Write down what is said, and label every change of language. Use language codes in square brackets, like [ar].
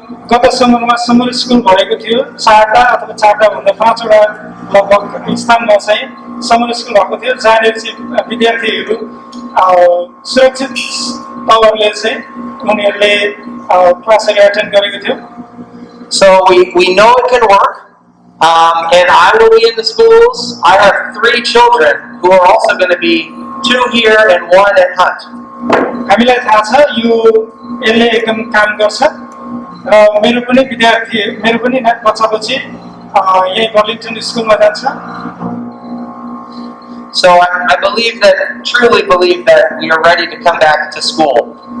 [ne] गत समरमा summer school भएको थियो 4टा अथवा 4टा भन्दा 5वटा लगभग स्थानमा चाहिँ समर स्कुल भएको थियो जहाँनिर चाहिँ विद्यार्थीहरू सुरक्षित तवरले चाहिँ उनीहरूले क्लासहरू एटेन्ड गरेको थियो [en] So we know it can work, and I will be in the schools. I have 3 children who are also going to be 2 here and 1 at Hunt. [ne] हामीलाई थाहा छ यो यसले एकदम काम गर्छ र मेरो पनि विद्यार्थी मेरो पनि बच्चा-बच्ची यही बर्लिङटन स्कुलमा जान्छ [en] So I believe that, truly believe that we are ready to come back to school.